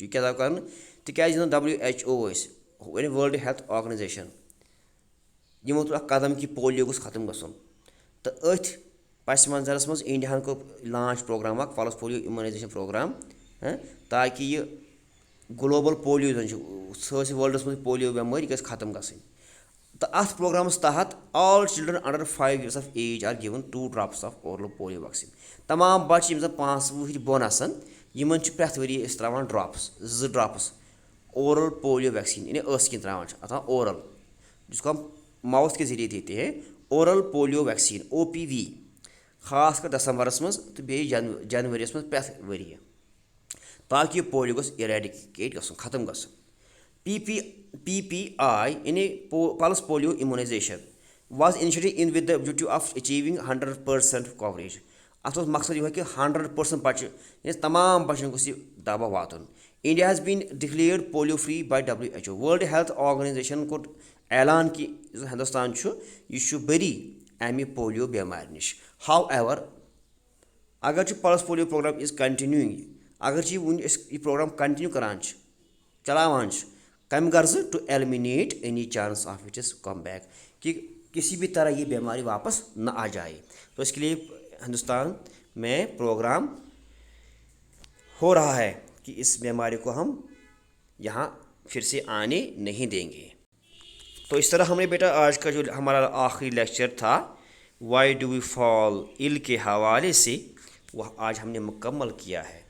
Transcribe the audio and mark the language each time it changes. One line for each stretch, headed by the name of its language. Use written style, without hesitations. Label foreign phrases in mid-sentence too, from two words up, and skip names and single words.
Kashmiri: یہِ کیٛاہ آو کرنہٕ تِکیازِ یِم زن WHO ٲسۍ یعنی ورلڈ ہیلتھ آرگنایزیشن یِمو تُل اکھ قدم کہِ پولیو گوٚژھ ختم گژھُن تہٕ أتھۍ پس منظرس منٛز انڈیاہن کوٚر لانچ پروگرام اکھ پلس پولیو امیونایزیشن پروگرام تاکہِ یہِ گلوبل پولیو زن چھُ سٲرسٕے وٲلڈس منٛز پولیو بٮ۪مٲرۍ یہِ گژھِ ختم گژھٕنۍ تہٕ اتھ پروگرامس تحت
English: all children under 5 years of age are given 2 drops of oral polio vaccine.
Kashmiri: تمام بچہِ یِم زن 5 وُہٕرۍ بۄن آسن یِمن چھِ پرٛٮ۪تھ ؤری أسۍ ترٛاوان ڈراپٕس
English: 2 drops oral polio vaccine
Kashmiri: یعنی ٲسہٕ کِنۍ ترٛاوان چھِ اتھ اورل
Urdu: جس کو ہم ماؤتھ کے ذریعے دیتے ہیں
Kashmiri: اورل پولیو ویکسیٖن او پی وی خاص کر دسمبرس منٛز تہٕ بیٚیہِ جنؤریَس منٛز پرٛٮ۪تھ ؤرۍ یہِ تاکہِ یہِ پولیو گوٚژھ ایریڈِکیٹ گژھُن ختم گژھُن.
English: PPI یعنی Pulse Polio Immunization was initiated in with the objective of achieving 100% coverage.
Kashmiri: اتھ اوس مقصد یِہوے کہِ 100% بچہِ یعنی تمام بچن گوٚژھ یہِ دوا واتُن.
English: India has been declared polio free by WHO.
Kashmiri: ورلڈ ہیلتھ آرگنایزیشن کوٚر اعلان کہِ یُس ہندوستان چھُ یہِ چھُ بٔری امہِ پولیو بٮ۪مارِ نِش.
English: ہاو ایور اگرچہِ Pulse Polio Program is continuing
Urdu: اگر یہ پروگرام کنٹینیو
Kashmiri: کران چلاوان
English: کم غرض to eliminate any chance of its come back
Urdu: کہ کسی بھی طرح یہ بیماری واپس نہ آ جائے. تو اس کے لیے ہندوستان میں پروگرام ہو رہا ہے کہ اس بیماری کو ہم یہاں پھر سے آنے نہیں دیں گے. تو اس طرح ہم نے بیٹا آج کا جو ہمارا آخری لیکچر تھا
English: why do we fall ill
Urdu: کے حوالے سے وہ آج ہم نے مکمل کیا ہے.